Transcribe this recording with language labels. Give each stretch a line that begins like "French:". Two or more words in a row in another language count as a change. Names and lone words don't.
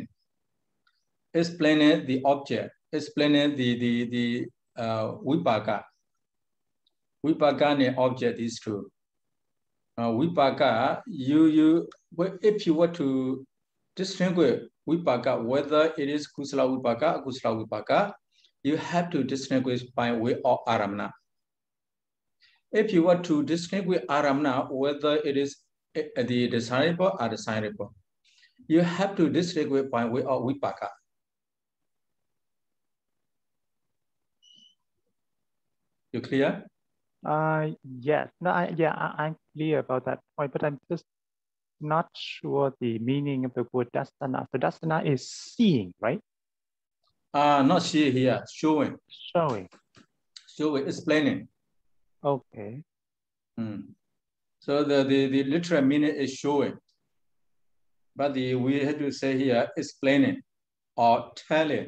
English: Explaining the object. Explaining the vibhaga. Vibhaga and object is true. Vibhaga, if you were to distinguish vibhaga, whether it is
Pali: kusala vibhaga, akusala vibhaga,
English: you have to distinguish by way of aramana. If you were to distinguish aramana, whether it is the desirable or desirable, you have to distinguish by way of vibhaga. You clear? Yes. No, I'm clear about that point, but I'm just not sure the meaning of the word dasana. So dasana is seeing, right? Not seeing here, showing. Showing. Explaining. Okay. So the literal meaning is showing. But we have to say here, explaining or telling.